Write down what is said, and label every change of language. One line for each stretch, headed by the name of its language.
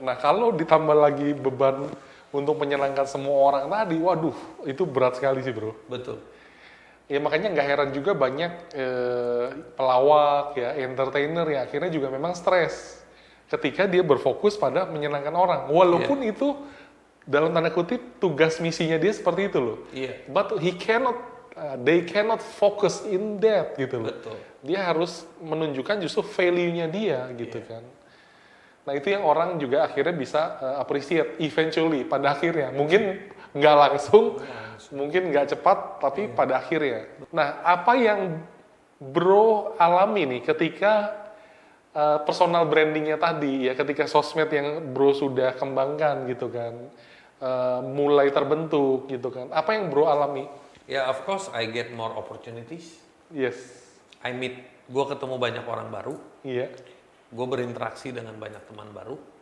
Indonesian: Nah kalau ditambah lagi beban untuk menyenangkan semua orang tadi, waduh itu berat sekali sih bro. Betul. Ya makanya nggak heran juga banyak pelawak ya, entertainer ya akhirnya juga memang stres ketika dia berfokus pada menyenangkan orang. Walaupun itu dalam tanda kutip tugas misinya dia seperti itu loh.
English: But they cannot focus in that
Indonesian: gitu loh. Betul. Dia harus menunjukkan justru value-nya dia gitu kan. Nah itu yang orang juga akhirnya bisa
English: appreciate eventually
Indonesian: pada akhirnya. Mungkin nggak langsung, mungkin nggak cepat, tapi pada akhirnya. Nah apa yang bro alami nih ketika personal brandingnya tadi ya, ketika sosmed yang bro sudah kembangkan gitu kan, mulai terbentuk gitu kan, apa yang bro alami?
English: Ya of course I get more opportunities. Yes.
Indonesian: Gue ketemu banyak orang baru. Iya. Gue berinteraksi dengan banyak teman baru.